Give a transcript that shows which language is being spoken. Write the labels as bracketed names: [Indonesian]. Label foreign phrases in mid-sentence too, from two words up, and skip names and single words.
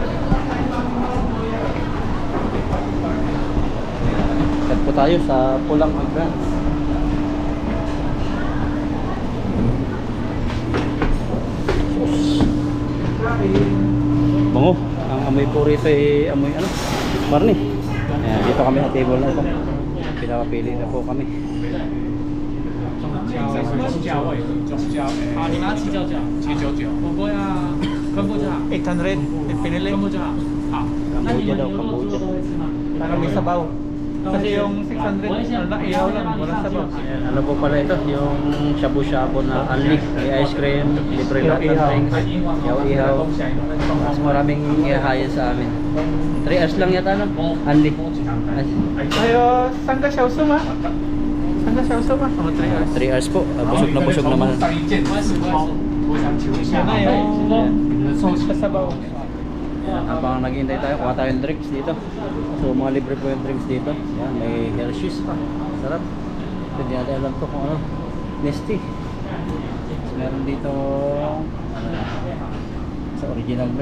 [Filipino] Set po tayo sa Pulang Agrans. Bango. Ang amoy po rito ay amoy ano? Marni. Ayan, dito kami sa table na ito. Pinapapili na po kami. [Chinese] 好，你拿799，火锅要昆布就好， [Filipino] 800. Pinili. [Chinese] 昆布就好。好，那你 [Filipino] Kamboja [Chinese] 们 [Filipino] daw, [Chinese] 牛肉 [Filipino] Kamboja. [Chinese] 都会吃吗？ [Filipino] Parang may sabaw. Kasi yung 600, na ihaw lang, walang sabaw. Ayan, ano po pala ito? Yung shabu-shabu na unli. May [English] ice cream, [Filipino] libre lahat ng drinks, ihaw-ihaw. Mas maraming ihahayan sa amin. 3 hours lang yata no? Unli. Ayo, sangga siya usuma. Sangga siya usuma. 3 hours. 3 hours po. Busog na busog naman. [Chinese] 上一件，我想请问一下， [Filipino] Yan na yung sauce sa sabaw. Habang naghihintay tayo, kuha tayong drinks dito. So mga libre po yung drinks dito. Yan, may Hershey's pa. Sarap. Hindi natin alam to kung ano. Nesty. meron dito ano, sa [English] original milk.